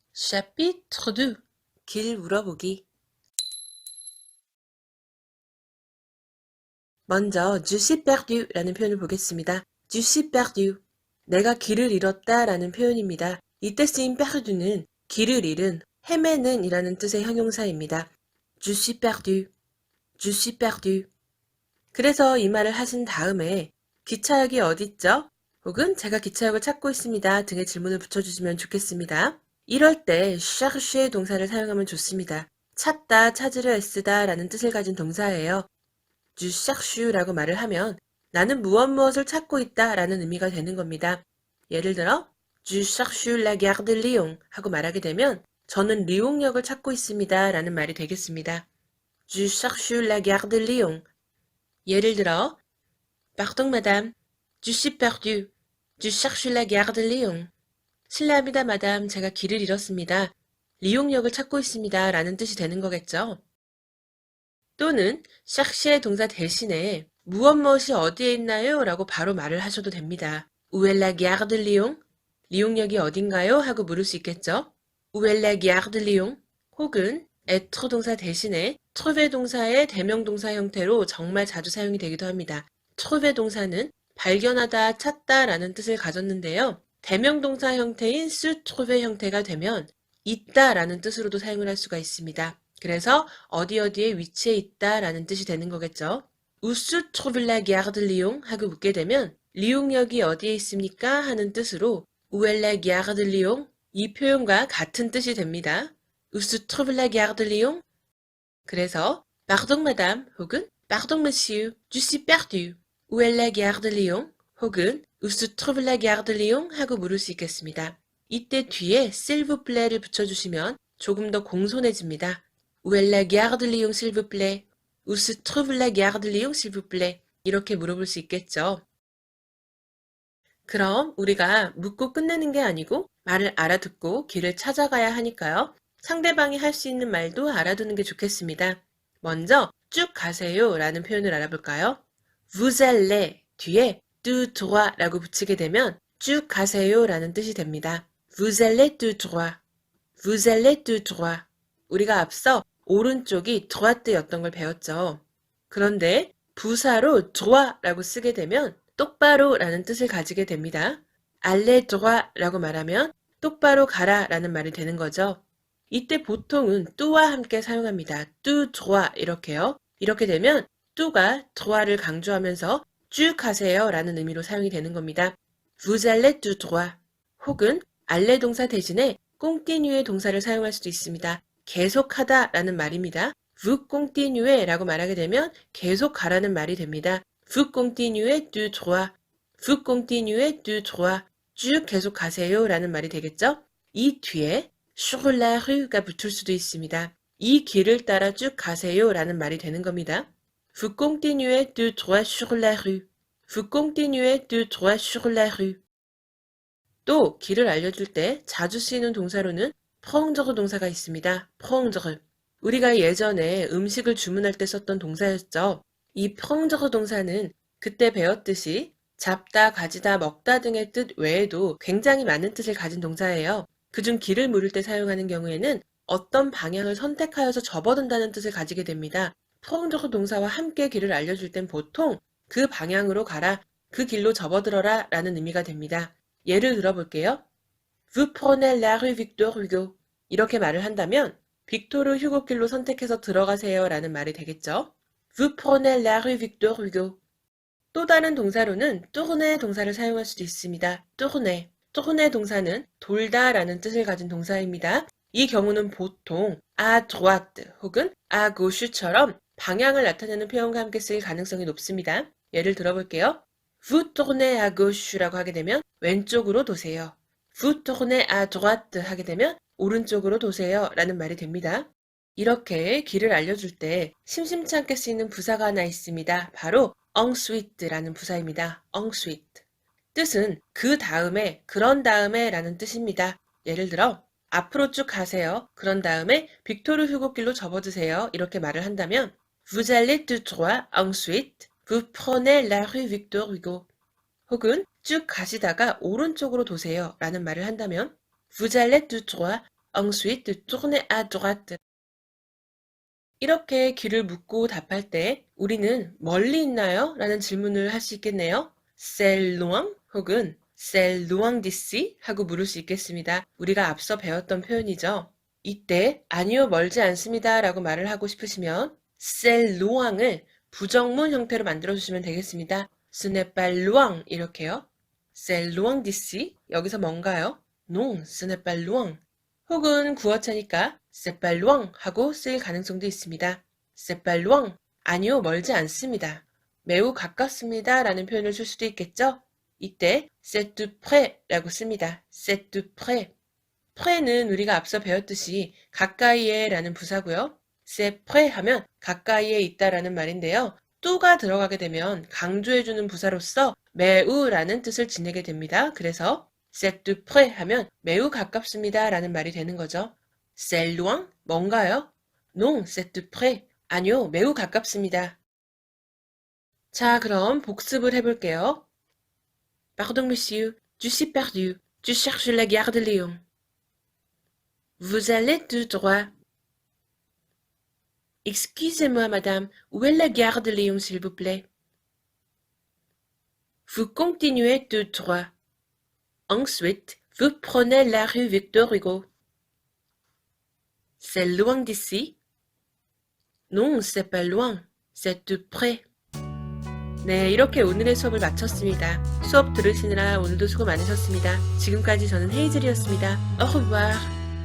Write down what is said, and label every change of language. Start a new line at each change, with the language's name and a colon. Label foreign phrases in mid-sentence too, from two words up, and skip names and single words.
French: chapitre 2.
Korean: 길 물어보기. 먼저
French: je suis perdu
Korean: 라는 표현을 보겠습니다.
French: je suis perdu.
Korean: 내가 길을 잃었다 라는 표현입니다. 이때 쓰인 perdu는 길을 잃은, 헤매는 이라는 뜻의 형용사입니다.
French: je suis perdu. je suis perdu.
Korean: 그래서 이 말을 하신 다음에 기차역이 어딨죠? 혹은 제가 기차역을 찾고 있습니다 등의 질문을 붙여주시면 좋겠습니다. 이럴 때 chercher의 동사를 사용하면 좋습니다. 찾다, 찾으려 애쓰다 라는 뜻을 가진 동사예요.
French: je cherche
Korean: 라고 말을 하면 나는 무엇을 찾고 있다 라는 의미가 되는 겁니다. 예를 들어
French: je cherche la gare de Lyon
Korean: 하고 말하게 되면 저는 리옹역을 찾고 있습니다 라는 말이 되겠습니다.
French: je cherche la gare de Lyon.
Korean: 예를 들어
French: Pardon madame, je suis perdu. je cherche la gare de Lyon.
Korean: 실례합니다, 마담. 제가 길을 잃었습니다. 리옹역을 찾고 있습니다. 라는 뜻이 되는 거겠죠. 또는 chercher의 동사 대신에 무엇이 어디에 있나요? 라고 바로 말을 하셔도 됩니다.
French: Où est la gare de Lyon?
Korean: 리옹역이 어딘가요? 하고 물을 수 있겠죠.
French: Où est la gare de Lyon?
Korean: 혹은 être 동사 대신에 trouver 동사의 대명동사 형태로 정말 자주 사용이 되기도 합니다. trouver 동사는 발견하다, 찾다 라는 뜻을 가졌는데요. 대명동사 형태인
French: se trouver
Korean: 형태가 되면 있다 라는 뜻으로도 사용을 할 수가 있습니다. 그래서 어디에 위치해 있다 라는 뜻이 되는 거겠죠.
French: Où se trouve la gare de Lyon?
Korean: 하고 묻게 되면 리옹역이 어디에 있습니까? 하는 뜻으로
French: Où est la gare de Lyon?
Korean: 이 표현과 같은 뜻이 됩니다.
French: Où se trouve la gare de Lyon?
Korean: 그래서
French: Pardon madame 혹은 Pardon monsieur, je suis perdu. Où est la gare de Lyon? 혹은 Où se trouve la gare de Lyon?
Korean: 하고 물을 수 있겠습니다. 이때 뒤에
French: s'il vous plaît
Korean: 를 붙여주시면 조금 더 공손해집니다.
French: Où est la gare de Lyon s'il vous plaît? Où se trouve la gare de Lyon s'il vous plaît?
Korean: 이렇게 물어볼 수 있겠죠. 그럼 우리가 묻고 끝내는 게 아니고 말을 알아듣고 길을 찾아가야 하니까요. 상대방이 할 수 있는 말도 알아두는 게 좋겠습니다. 먼저 쭉 가세요 라는 표현을 알아볼까요?
French: Vous allez
Korean: 뒤에
French: tout droit
Korean: 라고 붙이게 되면 쭉 가세요 라는 뜻이 됩니다.
French: Vous allez tout droit. Vous allez tout droit.
Korean: 우리가 앞서 오른쪽이 droite였던 걸 배웠죠. 그런데 부사로 droit 라고 쓰게 되면 똑바로 라는 뜻을 가지게 됩니다.
French: aller droit
Korean: 라고 말하면 똑바로 가라 라는 말이 되는 거죠. 이때 보통은 또와 함께 사용합니다.
French: tout droit
Korean: 이렇게요. 이렇게 되면 또가 droit를 강조하면서 쭉 가세요 라는 의미로 사용이 되는 겁니다.
French: Vous allez tout droit.
Korean: 혹은 aller 동사 대신에 continuer 동사를 사용할 수도 있습니다. 계속하다 라는 말입니다.
French: Vous continuez
Korean: 라고 말하게 되면 계속 가라는 말이 됩니다.
French: Vous continuez tout droit. Vous continuez tout droit.
Korean: 쭉 계속 가세요 라는 말이 되겠죠? 이 뒤에
French: sur la rue
Korean: 가 붙을 수도 있습니다. 이 길을 따라 쭉 가세요 라는 말이 되는 겁니다.
French: Vous continuez tout droit sur la rue. Vous continuez tout droit sur la rue.
Korean: 또 길을 알려줄 때 자주 쓰이는 동사로는 prendre 동사가 있습니다. prendre. 우리가 예전에 음식을 주문할 때 썼던 동사였죠. 이 prendre 동사는 그때 배웠듯이 잡다, 가지다, 먹다 등의 뜻 외에도 굉장히 많은 뜻을 가진 동사예요. 그중 길을 물을 때 사용하는 경우에는 어떤 방향을 선택하여서 접어든다는 뜻을 가지게 됩니다. prendre 동사와 함께 길을 알려줄 땐 보통 그 방향으로 가라, 그 길로 접어들어라 라는 의미가 됩니다. 예를 들어볼게요.
French: Vous prenez la rue Victor Hugo.
Korean: 이렇게 말을 한다면 빅토르 휴고 길로 선택해서 들어가세요 라는 말이 되겠죠.
French: Vous prenez la rue Victor Hugo.
Korean: 또 다른 동사로는 tourner 동사를 사용할 수도 있습니다.
French: tourner.
Korean: tourner 동사는 돌다 라는 뜻을 가진 동사입니다. 이 경우는 보통
French: à droite
Korean: 혹은
French: à gauche
Korean: 처럼 방향을 나타내는 표현과 함께 쓰일 가능성이 높습니다. 예를 들어볼게요.
French: Vous tournez à gauche
Korean: 라고 하게 되면 왼쪽으로 도세요.
French: Vous tournez à droite
Korean: 하게 되면 오른쪽으로 도세요 라는 말이 됩니다. 이렇게 길을 알려줄 때 심심치 않게 쓰이는 부사가 하나 있습니다. 바로 ensuite라는 부사입니다. ensuite. 뜻은 그 다음에, 그런 다음에 라는 뜻입니다. 예를 들어 앞으로 쭉 가세요. 그런 다음에 빅토르 휴고길로 접어드세요. 이렇게 말을 한다면
French: Vous allez tout droit, ensuite vous prenez la rue Victor Hugo.
Korean: 혹은 쭉 가시다가 오른쪽으로 도세요 라는 말을 한다면
French: Vous allez tout droit, Ensuite, tournez à droite.
Korean: 이렇게 길을 묻고 답할 때 우리는 멀리 있나요? 라는 질문을 할 수 있겠네요.
French: C'est loin? 혹은 C'est loin d'ici?
Korean: 하고 물을 수 있겠습니다. 우리가 앞서 배웠던 표현이죠. 이때 아니요 멀지 않습니다 라고 말을 하고 싶으시면
French: C'est loin
Korean: 을 부정문 형태로 만들어주시면 되겠습니다.
French: Ce n'est pas loin
Korean: 이렇게요.
French: C'est loin d'ici?
Korean: 여기서 뭔가요?
French: Non, ce n'est pas loin.
Korean: 혹은 구어체니까
French: c'est pas loin
Korean: 하고 쓰일 가능성도 있습니다.
French: c'est pas loin,
Korean: 아니요 멀지 않습니다. 매우 가깝습니다 라는 표현을 쓸 수도 있겠죠? 이때
French: c'est tout près
Korean: 라고 씁니다.
French: c'est tout près.
Korean: près는 우리가 앞서 배웠듯이 가까이에 라는 부사고요.
French: c'est près
Korean: 하면 가까이에 있다라는 말인데요. 또가 들어가게 되면 강조해주는 부사로서 매우 라는 뜻을 지니게 됩니다. 그래서
French: c'est tout près
Korean: 하면 매우 가깝습니다 라는 말이 되는 거죠.
French: c'est loin? 뭔가요? Non, c'est tout près.
Korean: 아니요, 매우 가깝습니다. 자, 그럼 복습을 해볼게요.
French: Pardon, monsieur. Je suis perdu. Je cherche la gare de Lyon. Vous allez tout droit. Excusez-moi, madame. Où est la gare de Lyon, s'il vous plaît? Vous continuez tout droit. Ensuite, vous prenez la rue Victor Hugo. C'est loin d'ici? Non, c'est pas loin. C'est tout près.
Korean: 네, 이렇게 오늘의 수업을 마쳤습니다. 수업 들으시느라 오늘도 수고 많으셨습니다. 지금까지 저는 헤이즐이었습니다.
French: Au revoir.